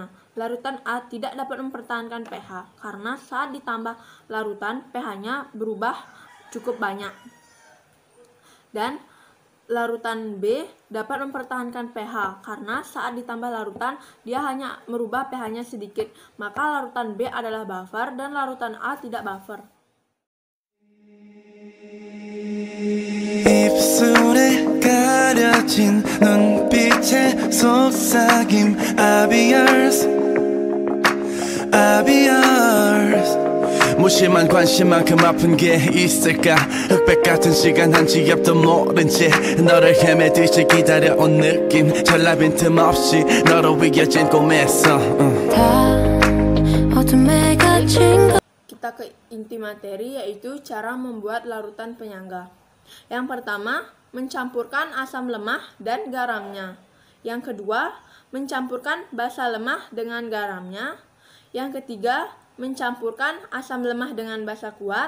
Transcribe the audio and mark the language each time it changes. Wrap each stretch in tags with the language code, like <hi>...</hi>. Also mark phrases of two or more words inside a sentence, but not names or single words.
<id>Larutan A tidak dapat mempertahankan pH, karena saat ditambah larutan, pH-nya berubah cukup banyak. Dan larutan B dapat mempertahankan pH, karena saat ditambah larutan, dia hanya merubah pH-nya sedikit. Maka larutan B adalah buffer dan larutan A tidak buffer.</id> <ko>입술에 가려진 눈빛의 속삭임</ko> <en>I'll be yours I'll be yours</en> <ko>무심한 관심만큼 아픈 게 있을까 흑백 같은 시간 한치 앞도 모른 채 너를 헤매듯이 기다려온 느낌 전라 빈틈없이 너로 이어진 꿈에서 다 어둠에 갇힌 것</ko> <id>Kita ke inti materi, yaitu cara membuat larutan penyangga. Yang pertama, mencampurkan asam lemah dan garamnya. Yang kedua, mencampurkan basa lemah dengan garamnya. Yang ketiga, mencampurkan asam lemah dengan basa kuat.</id>